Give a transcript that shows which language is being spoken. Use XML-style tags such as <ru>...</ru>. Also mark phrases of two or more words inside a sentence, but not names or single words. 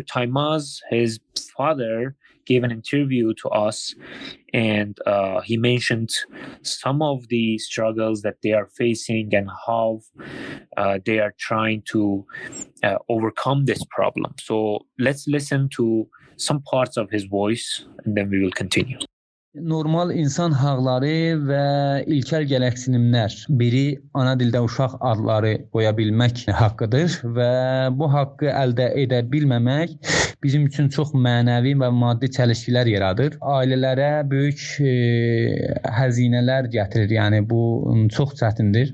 <en>Taimaz, his father, gave an interview to us, and he mentioned some of the struggles that they are facing and how they are trying to overcome this problem. So let's listen to some parts of his voice, and then we will continue.</en> <az>Normal insan haqları və ilkel gələksinimlər biri ana dildə uşaq adları qoya bilmək haqqıdır və bu haqqı əldə edə bilməmək bizim üçün çox mənəvi və maddi çəlişkilər yaradır. Ailələrə böyük həzinələr gətirir, yəni bu çox çətindir.</az>